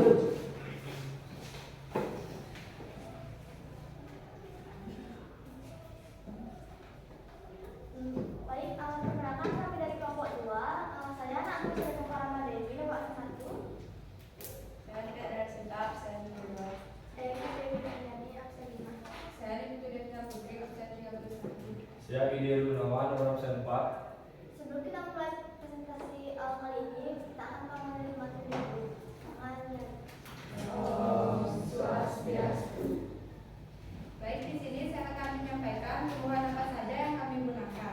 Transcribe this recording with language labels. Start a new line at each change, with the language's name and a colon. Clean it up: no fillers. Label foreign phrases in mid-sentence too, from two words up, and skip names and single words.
Indonesian: Baik, perkenalkan kami dari kelompok 2. Saya anak Nurul Mukarama Dewi, nomor 1. Saya tidak dari Sinta, absen 2. Dewi Dewi Daniani, absen 5. Saya Niputu Devna Putri, absen 31. Saya Ide Gunawan, nomor absen 4. Sebelum kita mulai presentasi kali ini, kita akan mengenali materi dulu. Makanya. Baik, di sini saya akan menyampaikan tumbuhan apa saja yang kami gunakan.